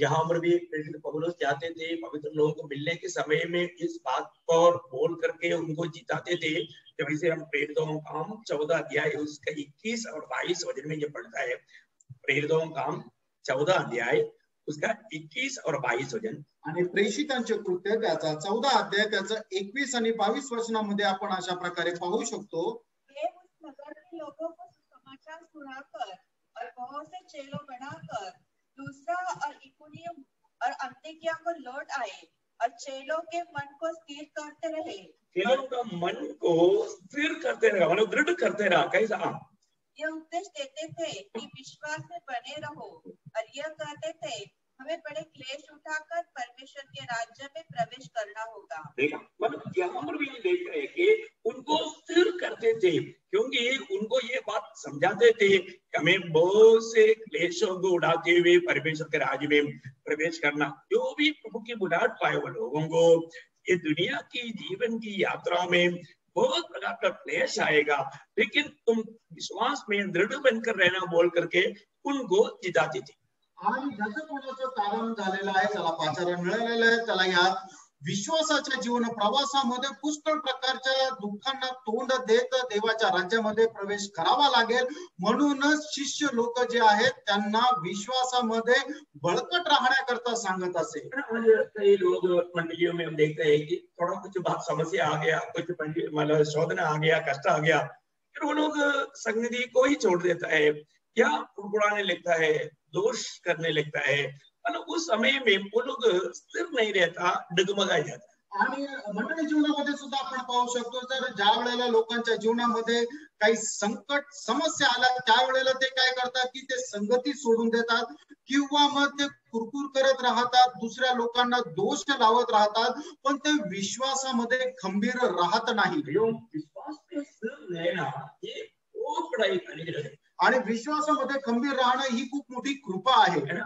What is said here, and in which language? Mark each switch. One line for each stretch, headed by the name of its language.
Hindi: जहां पर भी पौलुस जाते थे पवित्र लोगों को मिलने के समय में इस बात पर बोल करके उनको जिताते थे. जब इसे हम प्रेरितों का काम 14 अध्याय उसका 21 और 22 वचन में ये पढ़ता है. प्रेरितों का काम 14 अध्याय उसका 21 और 22 वचन
Marathi: आणि प्रेषितांचे कृत्य त्याचा 14 अध्याय त्याचं 21 आणि 22 वचनामध्ये आपण अशा प्रकारे पाहू शकतो.
Hindi: वे उस नगर के लोगों को समाचार सुनाकर और बहुत से चेलों बनाकर दूसरा और इकुनियम और अन्ताकिया को लौट आए और चेलों के मन को स्थिर करते रहे. चेलों का मन को स्थिर करते रहा, मतलब दृढ़ करते रहा. कैसा? यह उपदेश देते थे कि विश्वास में बने रहो और यह कहते थे हमें बड़े क्लेश उठाकर परमेश्वर के राज्य में प्रवेश करना होगा. देखा मतलब यहाँ पर भी देख रहे हैं कि उनको स्थिर करते थे क्योंकि उनको ये बात समझाते थे कि हमें बहुत से क्लेशों को उड़ाते हुए परमेश्वर के राज्य में प्रवेश करना. जो भी प्रभु की बुलाहट पाए हुए लोगों को ये दुनिया की जीवन की यात्रा में बहुत प्रकार का क्लेश आएगा, लेकिन तुम विश्वास में दृढ़ बनकर रहना बोल करके उनको जिताते थे.
Marathi: आणि ज्याचं कोणाचं कारण झालेलं आहे त्याला पाचारण मिळालेलं आहे. त्याला या विश्वासाच्या जीवन प्रवासामध्ये पुष्कळ प्रकारच्या दुःखांना तोंड देत देवाच्या राज्यामध्ये प्रवेश करावा लागेल. म्हणूनच शिष्य लोक जे आहेत त्यांना विश्वासामध्ये बळकट राहण्याकरता सांगत असे.
Hindi: कई लोग मंडलियों में हम देखते हैं कि थोड़ा कुछ बात समस्या आ गया, कुछ मतलब शोधना आ गया, कष्ट आ गया, फिर वो लोग संगति को ही छोड़ देता है या कुड़कुड़ाने लगता है, दोष करने लगता है. मतलब उस समय में वो लोग स्थिर नहीं रहता, डगमगाई जाता.
Marathi: आणि मंडळी जीवनामध्ये सुद्धा आपण पाहू शकतो तर ज्या वेळेला लोकांच्या जीवनामध्ये काही संकट समस्या आल्या त्यावेळेला ते काय करतात की ते संगती सोडून देतात किंवा मग ते कुरकुर करत राहतात, दुसऱ्या लोकांना दोष लावत राहतात, पण ते विश्वासामध्ये खंबीर राहत नाही.
Hindi: विश्वास में स्थिर रहना ये बहुत बड़ा एक अनुग्रह है.
Marathi: आणि विश्वासामध्ये खंबीर राहणं ही खूप मोठी कृपा आहे.